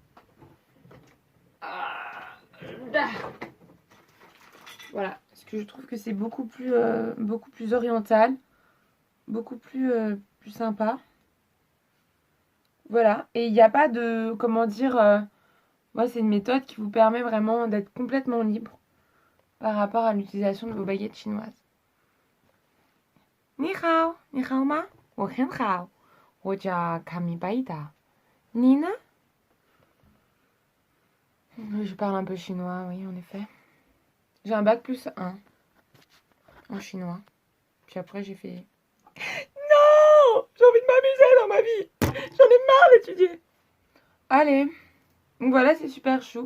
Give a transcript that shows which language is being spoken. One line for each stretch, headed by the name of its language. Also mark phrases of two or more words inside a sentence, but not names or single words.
French: Ah, voilà, parce que je trouve que c'est beaucoup plus oriental, beaucoup plus sympa. Voilà, et il n'y a pas de, comment dire, moi c'est une méthode qui vous permet vraiment d'être complètement libre par rapport à l'utilisation de vos baguettes chinoises.
Chinese: 你好，你好吗? 我很好，我叫卡米巴伊达。你呢？
French: Je parle un peu chinois, oui, en effet. J'ai un bac plus 1 en chinois. Puis après, j'ai fait. Non, j'ai envie de m'amuser dans ma vie. J'en ai marre d'étudier. Allez, donc voilà, c'est super chou.